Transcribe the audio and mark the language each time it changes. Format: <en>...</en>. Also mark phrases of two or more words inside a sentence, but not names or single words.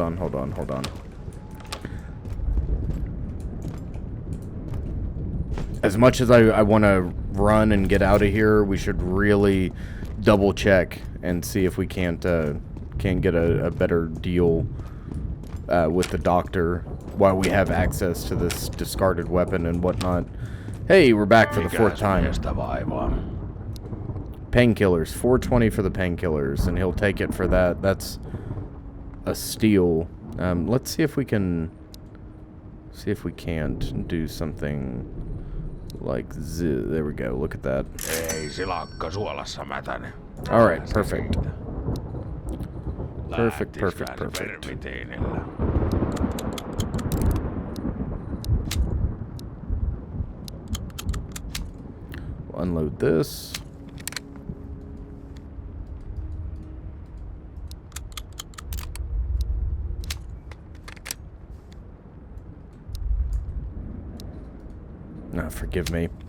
<en>As much as I want to run and get out of here, we should really double check and see if we can't get a better deal with the doctor while we have access to this discarded weapon and whatnot. Hey, we're back for the fourth</en> <fi>Mikäs</fi> <en>time.</en> <fi>miestä vaivaa?</fi> <en>Painkillers, 420 for the painkillers, and he'll take it for that. That's a steal. Let's see if we can... See if we can't do something like there we go. Look at that.</en> <fi>Ei silakka suolassa mätäne.</fi> <en>All right, perfect. Perfect.</en> <fi>Vermitiinillä.</fi> <en>We'll unload this. No, forgive me.</en>